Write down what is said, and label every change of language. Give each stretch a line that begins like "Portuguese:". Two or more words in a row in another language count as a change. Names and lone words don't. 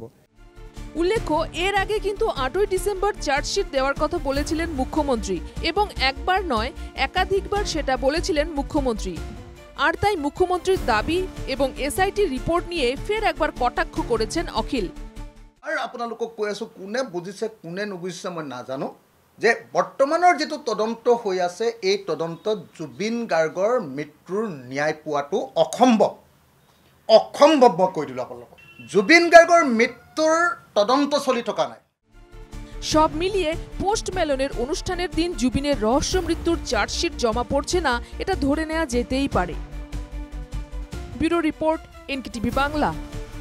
Bangla: উল্লেখ্য এর আগে কিন্তু 8ই ডিসেম্বর চার্জশিট দেওয়ার কথা বলেছিলেন মুখ্যমন্ত্রী এবং একবার নয় একাধিকবার সেটা বলেছিলেন মুখ্যমন্ত্রী। আর তাই মুখ্যমন্ত্রীর দাবি এবং এসআইটি রিপোর্ট নিয়ে ফের একবার কটাক্ষ করেছেন অখিল।
Assamese: আর আপোনালোকক কৈ আছো, কোনে বুজিছে কোনে নুবুজিছে মই নাজানো, যে বৰ্তমানৰ যেটো তদন্ত হৈ আছে এই তদন্তত জুবিন গাৰ্গৰ মৃত্যুৰ ন্যায় পোৱাটো অসম্ভৱ মই কৈ দিলোঁ আপোনালোকক। জুবিন গাৰ্গৰ মৃত্যুৰ তদন্ত চলি থকা নাই।
Bangla: সব মিলিয়ে পোস্ট মেলনের অনুষ্ঠানের দিন জুবিনের রহস্য মৃত্যুর চার্জশিট জমা পড়ছে না এটা ধরে নেওয়া যেতেই পারে। ব্যুরো রিপোর্ট, এনকেটিভি বাংলা।